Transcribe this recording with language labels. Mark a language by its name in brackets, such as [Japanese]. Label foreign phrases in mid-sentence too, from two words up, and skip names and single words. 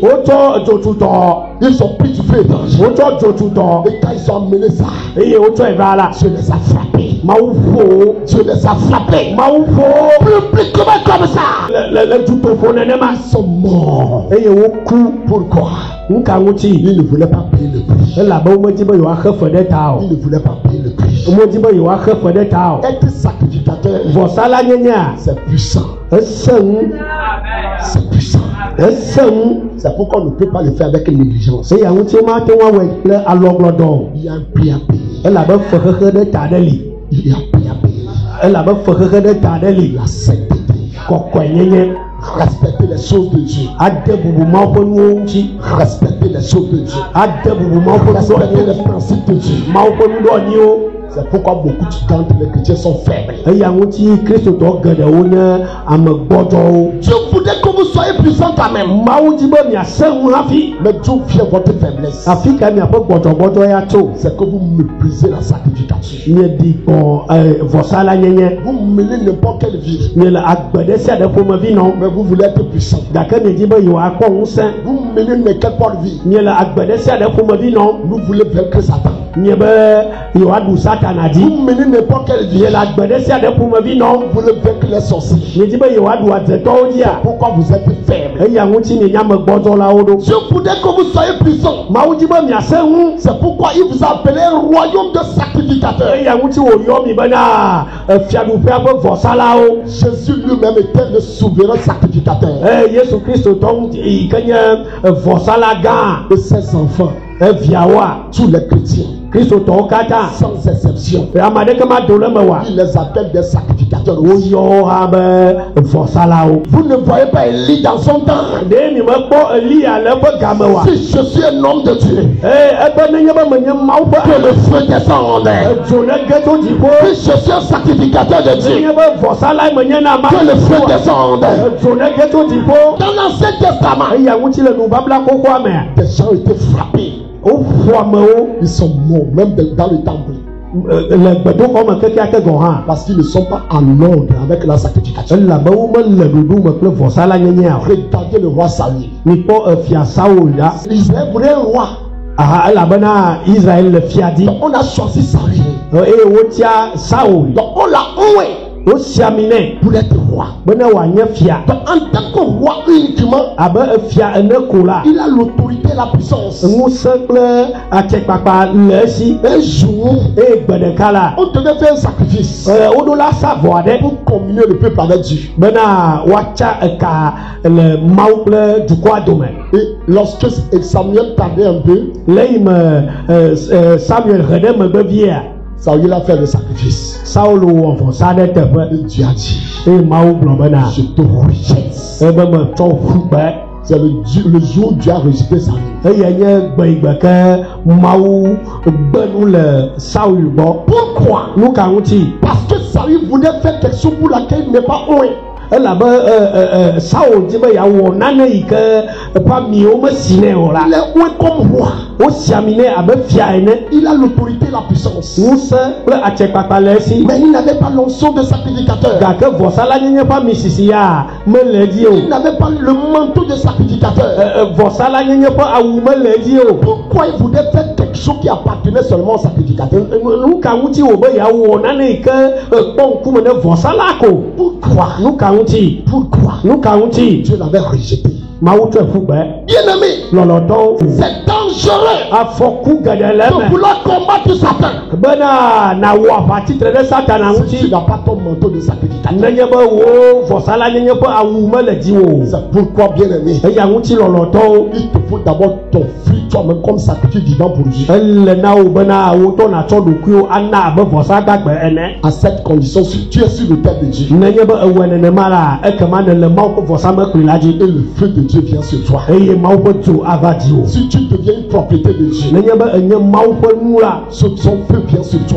[Ewe] Wotsɔ dzotutɔ. [French] Ils ont pris du feu étranger. [Ewe] Wotsɔ dzotutɔ. [French] Et quand ils ont amené ça, [Ewe] Eye wotsɔe va la. [French] Dieu les a frappés. [Ewe] Mawu ƒo. [French] Dieu les a frappés. [Ewe] Mawu ƒo. [French] Publiquement comme ça. [Ewe] Le dutoƒo nenema. [French] Ils sont morts. [Ewe] Eye woku. [French] Pourquoi? [Ewe] Nu ka ŋuti? [French] Ils ne voulaient pas payer le prix. [Ewe] Elabe womedi be yewoaxe fe ɖe ta o. [French] Ils ne voulaient pas payer le prix. [Ewe] Womedi be yewoaxe fe ɖe ta o. [French] Être sacrificateur, [Ewe] Vɔsala nyenya. [French] c'est puissant. [Ewe] Ese ŋu. [French] C'est puissant. [Ewe] Ese ŋu. [French] C'est pourquoi on ne peut pas le faire avec négligence. [Ewe] Eya ŋuti mate ŋu awɔe kple alɔgblɔdɔ o. [French] Il y a un prix à payer. [Ewe] Elabe fexexe ɖe ta ɖe li. [French] Il y a un prix à payer. [Ewe] Elabe fexexe ɖe ta ɖe li. [French] La sainteté. [Ewe] Kɔkɔe nyenye. [French] Respecter les choses de Dieu. [Ewe] Ade bubu Mawu ƒe nuwo ŋuti. [French] Respecter les choses de Dieu. [Ewe] Ade bubu Mawu ƒe [French] Respecter [Ewe] nuɖoanyiwo. [French] les principes de Dieu. [Ewe] Mawu ƒe nuɖoanyiwo. [French] C'est pourquoi beaucoup de temps les chrétiens sont faibles. [Ewe] Eya ŋuti kristotɔ geɖewo nye ame gbɔdzɔwo. [French] Dieu voudrait que vous soyez puissants quand même. [Ewe] Mawu di be miase ŋu hafi. [French] Mais d'où vient votre faiblesse? [Ewe] Afi ka miaƒe gbɔdzɔgbɔdzɔ ya tso. [French] C'est que vous méprisez la sacrification. [Ewe] Miedi kɔ vɔsala nyenye. [French] Vous menez n'importe quelle vie. [Ewe] Miele agbe ɖe sia ɖe ƒomevi nɔ. [French] Mais vous voulez être puissant. [Ewe] Gake miedi be yewoakpɔ ŋusẽ. [French] Vous menez n'importe vie. [Ewe] Miele agbe ɖe sia ɖe ƒomevi nɔ. [French] Vous voulez vaincre Satan. [Ewe] Mie be yewoaɖu Satana dzi. [French] Vous menez n'importe quelle vie. [Ewe] Miele agbe ɖe sia ɖe ƒomevi nɔ. [French] Vous voulez vaincre les sorciers. [Ewe] Miedi be yewoaɖu adzetɔwo dzia. [French] Pourquoi vous êtes faible? [Ewe] Eya ŋuti mienya ame gbɔdzɔlawo ɖo. [French] Dieu voudrait que vous soyez puissants. [Ewe] Mawu di be miase ŋu. [French] C'est pourquoi il vous a appelé royaume de sacrificateurs. [Ewe] Eya ŋuti wòyɔ mi bena fiaɖuƒea ƒe vɔsalawo. [French] Jésus lui-même était le souverain sacrificateur. [Ewe] Yesu Kristo tɔ yi ke nye vɔsala gã. [French] Et ses enfants, [Ewe] Viawoa. [French] tous les chrétiens, [Ewe] Kristotɔwo katã. [French] sans exception, [Ewe] Ame aɖeke mado le me wa. [French] il les appelle des sacrificateurs. [Ewe] Woyɔ wo hã be vɔsalawo. [French] Vous ne voyez pas Élie dans son temps. [Ewe] Ɖe mi mekpɔ Eliya le eƒe game wa. [French] Si je suis un homme de Dieu, [Ewe] Ebe nenye be menye Mawu [French] que [Ewe] ƒe [French] le feu descende. [Ewe] dzo ne ge tso dziƒo. [French] Si je suis un sacrificateur de Dieu, [Ewe] Nenye be vɔsala menye na [French] que le feu [Ewe] Mawu. [French] descende. [Ewe] Dzo ne ge tso dziƒo. [French] Dans l'Ancien Testament, [Ewe] Eya ŋuti le nubabla xoxoa mea. [French] des gens étaient frappés. [Ewe] Woƒo amewo [French] Ils sont morts, même dans le temple. [Ewe] le gbedoxɔ me kekeake gɔ̃ hã. [French] Parce qu'ils ne sont pas en ordre avec la sacrification. [Ewe] Elabe womele ɖoɖo me kple vɔsala nyenya o. [French] Regardez le roi Saül. [Ewe] Mikpɔ fia Saul la. [French] Israël voulait un roi. [Ewe] Aha, elabena Israel le fia di. [French] Donc on a choisi Saül. [Ewe] Eye wotia Saul. [French] Donc on l'a oué [Ewe] Wosi ami nɛ [French] pour être roi. [Ewe] bena wòanye fia. [French] Donc en tant que roi uniquement, [Ewe] Abe fia ene ko la. [French] il a l'autorité, la puissance. [Ewe] Ŋusẽ kple atsɛkpakpa le esi. [French] Un jour, [Ewe] Eye gbe ɖeka la. [French] on devait faire un sacrifice [Ewe] Woɖo la sa vɔ aɖe [French] pour communier le peuple avec Dieu. [Ewe] bena woatsa eka le Mawu kple dukɔa dome. [French] Et lorsque Samuel tardait un peu, [Ewe] Le yi me Samuel ɣe ɖe megbe via. [French] Saül a fait le sacrifice. [Ewe] Saul wɔ vɔsa ɖe teƒe. [French] Et Dieu a dit, [Ewe] Eye Mawu gblɔ bena [French] je te rejette. [Ewe] ebe metsɔ ƒugbe. [French] C'est le jour où Dieu a rejeté Saül. [Ewe] Eya nye gbe ke Mawu gbe nu le Saul gbɔ. [French] Pourquoi? [Ewe] Nu ka ŋuti? [French] Parce que Saül voulait faire quelque chose pour laquelle il n'est pas oué. [Ewe] Elabe Saul di be yeawɔ nane yi ke eƒe amiwo mesi nɛ o la. [French] Il est oué comme roi. [Ewe] Wosi ami nɛ abe fia ene. [French] Il a l'autorité, la puissance. [Ewe] Ŋusẽ kple atsɛkpakpa le esi. [French] Mais il n'avait pas l'onction de sacrificateur. [Ewe] Gake vɔsala nyenye ƒe ami sisi ya mele edzi o. [French] Il n'avait pas le manteau de sacrificateur. [Ewe] Vɔsala nyenye ƒe awu mele edzi o. [French] Pourquoi il voulait faire quelque chose qui appartenait seulement au sacrificateur? [Ewe] Nu ka ŋuti wo be yeawɔ nane yi ke kpɔ ŋkume ne vɔsala ko. [French] Pourquoi? [Ewe] Nu ka ŋuti? [French] Pourquoi? [Ewe] Nu ka ŋuti? [French] Dieu l'avait rejeté. [Ewe] Mawu tsɔe ƒugbe. [French] Bien-aimé, [Ewe] Lɔlɔtɔwo. [French] c'est dangereux [Ewe] Afɔku geɖe le [French] de [Ewe] eme. [French] vouloir combattre Satan. [Ewe] Bena nawɔ aʋatitre ɖe Satana [French] Si tu [Ewe] ŋuti. [French] n'as pas ton manteau de sacrificateur. [Ewe] Nenye be wo vɔsala nyenye ƒe awu mele dzi o. [French] C'est pourquoi, bien-aimé, [Ewe] Eya ŋuti lɔlɔtɔwo. [French] il te faut d'abord t'offrir toi-même comme sacrifice vivant pour Dieu. À cette condition, si tu es sur le terre de Dieu, et le feu de Dieu vient sur toi. Si tu deviens une propriété de Dieu, son feu vient sur toi.